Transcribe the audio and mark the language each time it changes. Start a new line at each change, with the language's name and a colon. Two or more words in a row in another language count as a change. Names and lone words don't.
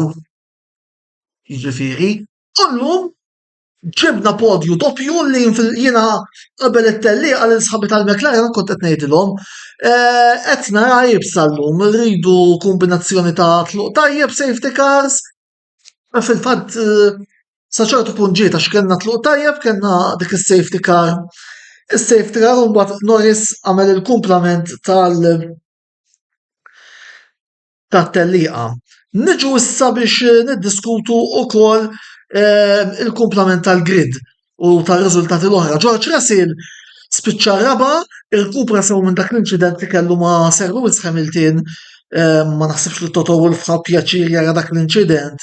Maltese: Jiġifieri, u llum ġibna podju doppju li jiena qabel it-tellieqa lil sħabi tal-McLaren kont qed ngħidilhom qed nara jibsa llum, rridu kombinazzjoni ta' tluq tajjeb
English: safety cars.
Maltese: Fil-fatt sa ċertu punt ġiet għax kellna tluq tajjeb, kellna dik is-
English: safety car.
Maltese: Is-
English: safety car
Maltese: u mbagħad Norris għamel il-kumplament tat-tellieqa. Niġu issa biex niddiskutu wkoll il-kumplament tal-grid u tar-riżultati l-oħra. George Russell spiċċa raba' irkupra sew minn dak l-inċident li kellu ma' Sir Lewis Hamilton, ma naħsibx li Toto Wolff ħa pjaċir jara dak l-inċident.